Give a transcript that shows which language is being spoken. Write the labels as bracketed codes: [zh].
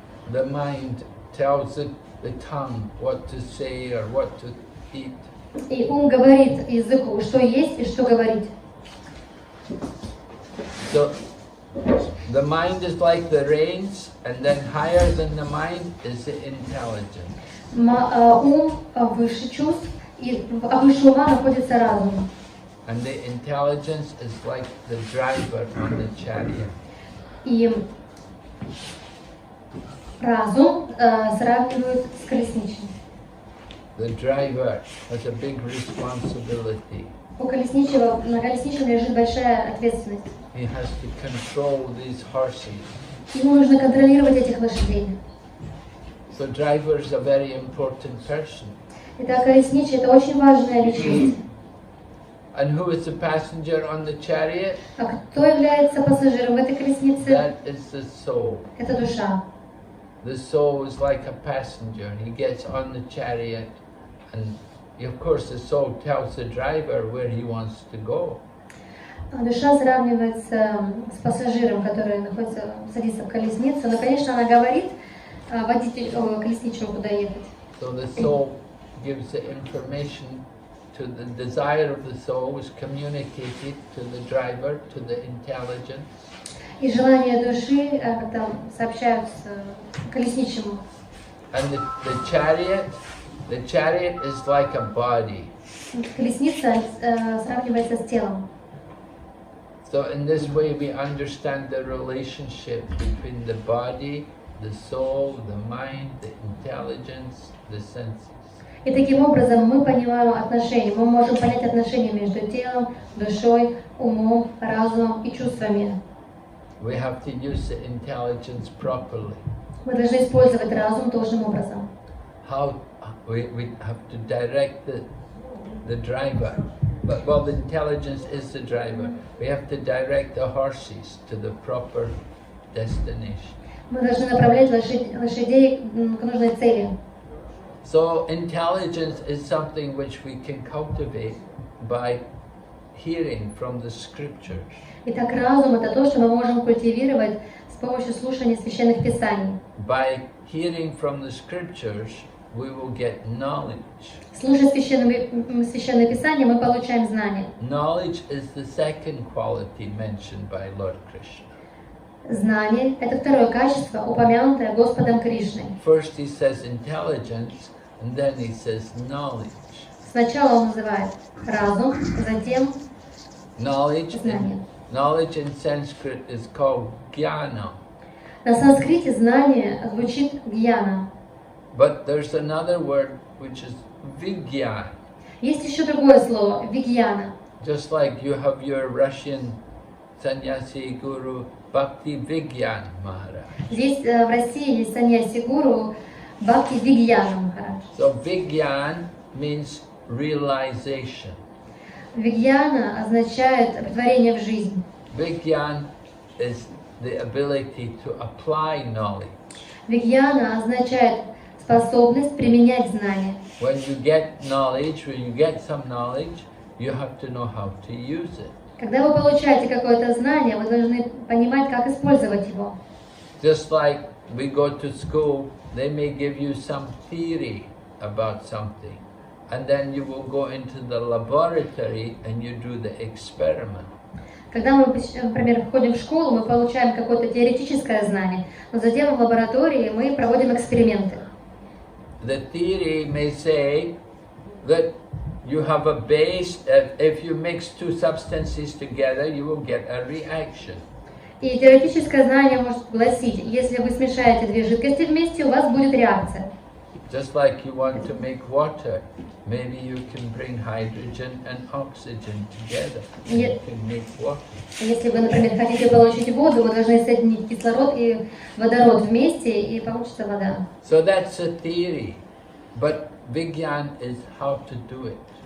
[en] The mind tells the tongue what to say or what to eat. [ru] И ум говорит языку, что есть и что говорить. [en] So the mind is like the reins, and then higher than the mind is the intelligence. [ru] Ум выше чувств, и выше ума находится разум. [en] And the intelligence is like the driver on the chariot. [ru] И разум сравнивают с колесничным. [en] The driver has a big responsibility. [ru] На колесничем лежит большая ответственность. [en] He has to control these horses. [ru] Ему нужно контролировать этих лошадей. [en] So driver is a very important person. [ru] Итак, колесничий — это очень важная личность. [en] And who is the passenger on the chariot? [ru] А кто является пассажиром в этой колеснице? [en] That is the soul. [ru] Это душа. [en] The soul is like a passenger. He gets on the chariot, and of course the soul tells the driver where he wants to go. [ru] Душа сравнивается с пассажиром, который садится в колесницу, но, конечно, она говорит водителю колесничему, куда ехать. [en] So the soul gives the information to the desire of the soul is communicated to the driver, to the intelligence. [ru] И желания души сообщаются колесничему. [en] And the chariot is like a body. [ru] Колесница сравнивается с телом. [en] So in this way we understand the relationship between the body, the soul, the mind, the intelligence, the senses. [ru] И таким образом мы понимаем отношения, мы можем понять отношения между телом, душой, умом, разумом и чувствами. [en] We have to use the intelligence properly. [ru] Мы должны использовать разум должным образом. [en] How we have to direct the driver. But well, the intelligence is the driver. We have to direct the horses to the proper destination. [ru] Мы должны направлять лошадей к нужной цели. [en] So intelligence is something which we can cultivate by hearing from the scriptures. [ru] Итак, разум — это то, что мы можем культивировать с помощью слушания священных писаний. [en] By hearing from the scriptures, we will get knowledge. [ru] Слушая священные писания, мы получаем знания. [en] Knowledge is the second quality mentioned by Lord Krishna. [ru] Знание — это второе качество, упомянутое Господом Кришной. [en] First he says intelligence, and then he says knowledge. [ru] Сначала он называет разум, затем [en] Knowledge [ru] знание. [en] in Sanskrit is called jnana. [ru] На санскрите знание звучит гьяна. [en] But there's another word which is vigyan. [ru] Есть еще другое слово — вигьяна. [en] Just like you have your Russian sannyasi guru Bhakti Vigyan Maharaj. [ru] Здесь в России есть саньяси-гуру Бхакти Вигьяна Махарадж. [en] So Vigyan means realization. [ru] Вигьяна означает претворение в жизнь. [en] Vigyan is the ability to apply knowledge. [ru] Вигьяна означает способность применять знания. [en] When you get knowledge, when you get some knowledge, you have to know how to use it. [ru] Когда вы получаете какое-то знание, вы должны понимать, как использовать его. [en] Just like we go to school, they may give you some theory about something, and then you will go into the laboratory and you do the experiment. [ru] Когда мы, например, входим в школу, мы получаем какое-то теоретическое знание, но затем в лаборатории мы проводим эксперименты. [en] The theory may say that you have a base, if you mix two substances together, you will get a reaction. [ru] И теоретическое знание может гласить, если вы смешаете две жидкости вместе, у вас будет реакция. [en] Just like you want to make water, maybe you can bring hydrogen and oxygen together, and you can make water. [ru] Если вы, например, хотите получить воду, вы должны соединить кислород и водород вместе, и получится вода. [en] So that's a theory, but Vigyan is how to do it.